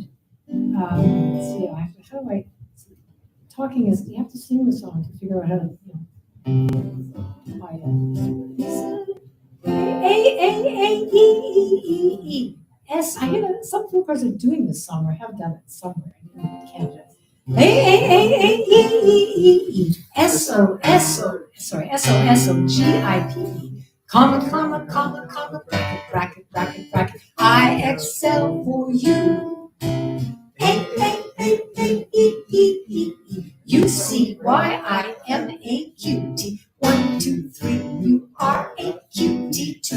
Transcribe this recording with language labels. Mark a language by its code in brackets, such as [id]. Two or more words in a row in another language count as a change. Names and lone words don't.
[en] Let's see, how do I? Talking is, you have to sing the song to figure out how to, A-A-A-E-E-E-E. S, I hear that some people are doing this song or have done it somewhere in Canada. A-A-A-A-E-E-E-E. S-O-S-O-G-I-P-E. Comma, comma, comma, comma, bracket, bracket, bracket, bracket. I excel for you. A. You see why I am a cutie. 1, 2, 3, you are a cutie too.